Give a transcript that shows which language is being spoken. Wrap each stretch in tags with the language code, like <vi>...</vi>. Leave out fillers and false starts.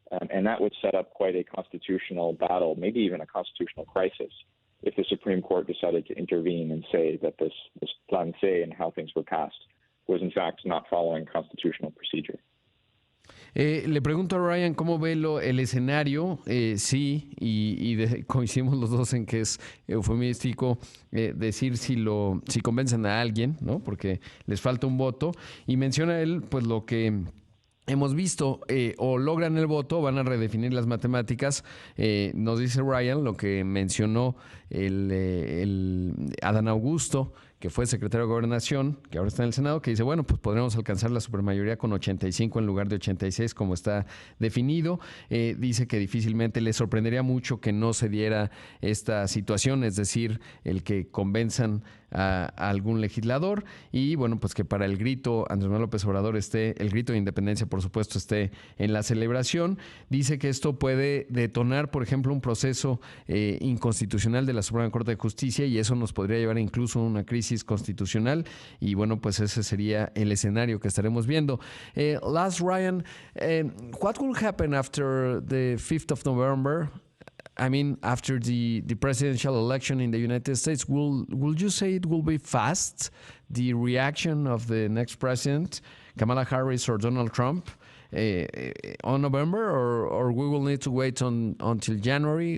<en>And that would set up quite a constitutional battle, maybe even a constitutional crisis, if the Supreme Court decided to intervene and say that this Plan C and how things were passed was in fact not following constitutional procedure.</en> <es>Le pregunto a Ryan cómo ve el escenario. Sí, coincidimos los dos en que es eufemístico decir si convencen a alguien, ¿no? Porque les falta un voto. Y menciona él, pues lo que hemos visto, o logran el voto, van a redefinir las matemáticas. Nos dice Ryan lo que mencionó el Adán Augusto, que fue secretario de Gobernación, que ahora está en el Senado, que dice, bueno, pues podremos alcanzar la supermayoría con 85 en lugar de 86, como está definido. Dice que difícilmente le sorprendería mucho que no se diera esta situación, es decir, el que convenzan a algún legislador, y bueno, pues que para el grito Andrés Manuel López Obrador el grito de independencia, por supuesto, esté en la celebración. Dice que esto puede detonar, por ejemplo, un proceso inconstitucional de la Suprema Corte de Justicia, y eso nos podría llevar incluso a una crisis constitucional, y bueno, pues ese sería el escenario que estaremos viendo.</es> <en>Last, Ryan, what will happen after the 5th of November? I mean, after the presidential election in the United States, will you say it will be fast, the reaction of the next president, Kamala Harris or Donald Trump, on November, or we will need to wait until January?</en>